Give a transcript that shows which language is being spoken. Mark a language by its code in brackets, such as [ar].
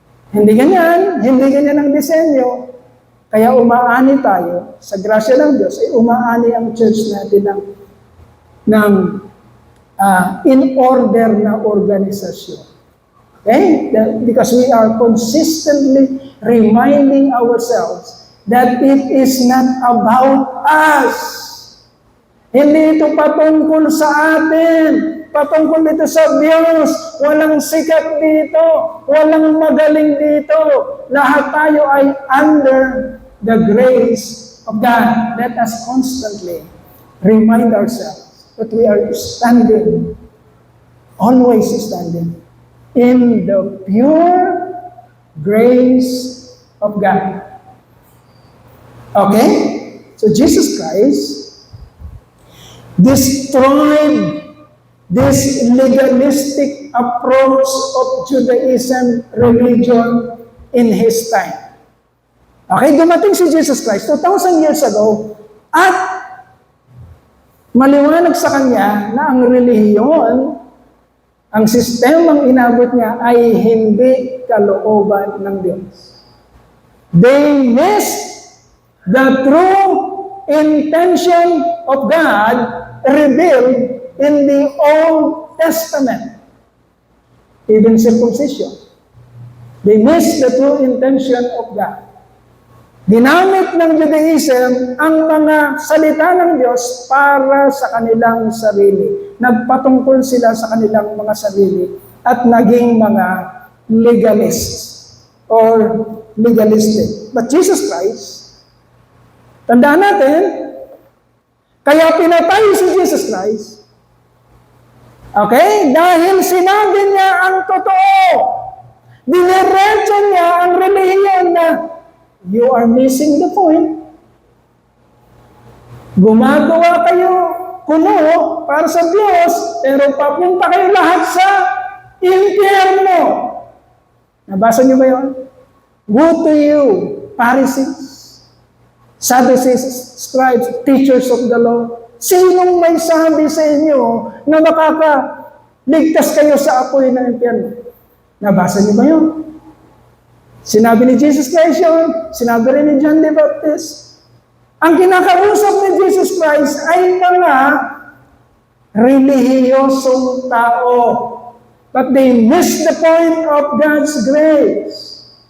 [tl] Hindi ganyan ang disenyo. Kaya umaani tayo, sa grasya ng Diyos, ay umaani ang church natin ng in order na organisasyon. [en] Okay? Because we are consistently reminding ourselves that it is not about us. [tl] Hindi ito patungkol sa atin. Patungkol dito sa Diyos. Walang sikat dito. Walang magaling dito. Lahat tayo ay [en] under the grace of God. Let us constantly remind ourselves that we are standing, always standing, in the pure grace of God. Okay? So Jesus Christ destroyed this legalistic approach of Judaism religion in His time. [tl] Okay, dumating si Jesus Christ 2,000 years ago at maliwanag sa Kanya na ang relihiyon, ang sistemang inabot niya ay hindi kalooban ng Diyos. [en] They missed the true intention of God revealed in the Old Testament. Even circumcision. They missed the true intention of God. [tl] Ginamit ng Judaism ang mga salita ng Diyos para sa kanilang sarili. Nagpatungkol sila sa kanilang mga sarili at naging mga legalists or legalistic. But Jesus Christ, tandaan natin, kaya pinatay si Jesus Christ, okay? Dahil sinabi niya ang totoo. Diniretso niya ang relihiyon na [en] you are missing the point. [tl] Gumagawa kayo kuno para sa Diyos, pero papunta kayo lahat sa impyerno. Nabasa niyo ba yun? [en] Woe to you, Pharisees, Sadducees, scribes, teachers of the law. [tl] Sinong may sabi sa inyo na makakaligtas kayo sa apoy ng impyerno? Nabasa niyo ba yun? Sinabi ni Jesus Christ yun. Sinabi rin ni John the Baptist. Ang kinakausap ni Jesus Christ ay mga relihiyosong tao. [en] But they miss the point of God's grace.